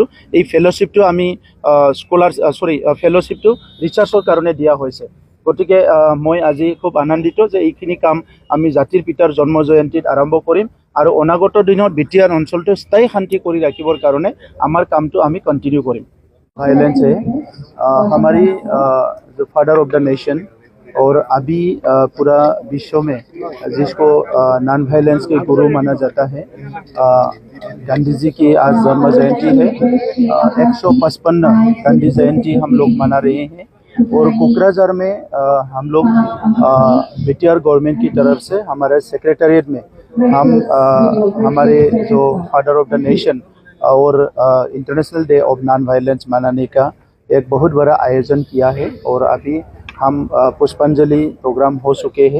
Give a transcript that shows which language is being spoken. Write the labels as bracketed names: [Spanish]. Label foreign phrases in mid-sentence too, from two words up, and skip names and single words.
[Assamese] এই ফেলোশ্বিপটো আমি ফেলোশ্বিপটো ৰিচাৰ্চৰ কাৰণে দিয়া হৈছে। গতিকে মই আজি খুব আনন্দিত যে এইখিনি কাম আমি জাতিৰ পিতাৰ জন্ম জয়ন্তীত আৰম্ভ কৰিম আৰু অনাগত দিনত BTR অঞ্চলটো স্থায়ী শান্তি কৰি ৰাখিবৰ কাৰণে আমাৰ কামটো আমি কণ্টিনিউ কৰিম। [Hindi] वायलेंस है हमारी जो [English] father of the nation [Hindi] और अभी पूरा विश्व में जिसको [English] non violence [Hindi] के गुरु माना जाता है, गांधी जी की आज जन्म जयंती है। 155 गांधी जयंती हम लोग मना रहे हैं और कोकराझार में हम लोग BTR गवर्नमेंट की तरफ से हमारे सेक्रेटरीट में हम हमारे जो [English] father of the nation [Hindi] और [English] international day of non violence [Hindi] मनाने का एक बहुत बड़ा आयोजन किया है और अभी हम पुष्पांजलि प्रोग्राम हो चुके हैं।